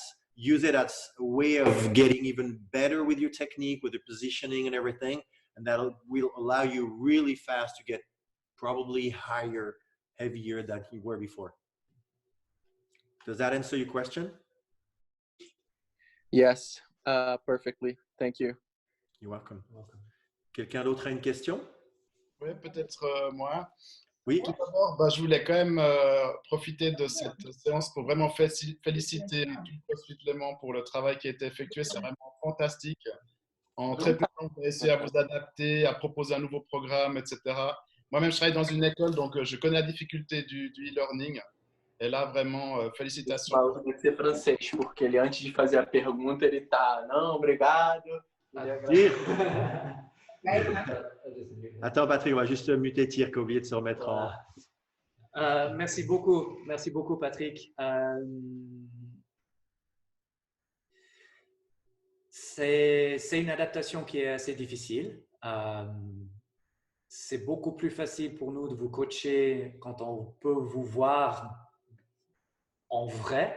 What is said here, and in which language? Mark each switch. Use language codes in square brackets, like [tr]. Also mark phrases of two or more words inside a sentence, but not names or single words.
[en] Use it as a way of getting even better with your technique, with the positioning and everything. And that will allow you really fast to get probably higher, heavier than you were before. Does that answer your question? Yes, perfectly. Thank you. You're welcome. [fr] Quelqu'un d'autre a une question? Oui, peut-être moi. Oui. Tout d'abord, je voulais quand même profiter de cette séance pour vraiment féliciter tout le CrossFit Léman pour le travail qui a été effectué. C'est vraiment fantastique. En très peu de temps, vous avez réussi à vous adapter, à proposer un nouveau programme, etc. Moi-même, je travaille dans une école, donc je connais la difficulté du e-learning. Et là, vraiment, félicitations. [pt] Falo tem que ser francês, porque ele, antes de fazer a pergunta, ele tá, não, obrigado. [fr] Attends, Patrick, on va juste muter Tyr qui a oublié de se remettre en... Merci beaucoup, Patrick. C'est une adaptation qui est assez difficile. C'est beaucoup plus facile pour nous de vous coacher quand on peut vous voir en vrai.